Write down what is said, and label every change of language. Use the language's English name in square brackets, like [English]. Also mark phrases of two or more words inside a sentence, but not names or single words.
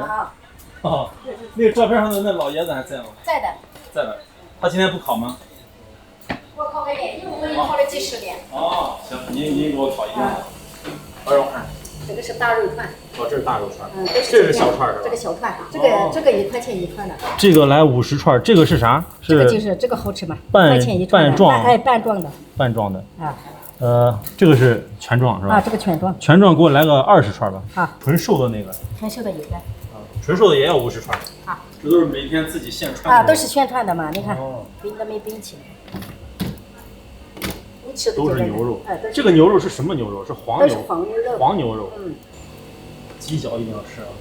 [Chinese] 哦，那個照片上的那老爺子還在嗎？在的，在的。他今天不烤嗎？我烤個年，因為我已經烤了幾十年。哦，行，您給我烤一個。好，讓我看。這個是大肉串。哦，這是大肉串。這是小串是吧？這個小串，這個1塊錢一串的。這個來50串，這個是啥？這個就是這個好吃嘛，1塊錢一串的。半裝的。半裝的。啊。這個是全裝是吧？啊，這個全裝。全裝給我來個20串吧。啊。純瘦的那個。純瘦的有的。純瘦的也要50串。啊。這都是每天自己現串的。啊，都是現串的嘛，你看，冰都沒冰起來。都是牛肉。這個牛肉是什麼牛肉？是黃牛。黃牛肉。嗯。雞腳一定要吃啊。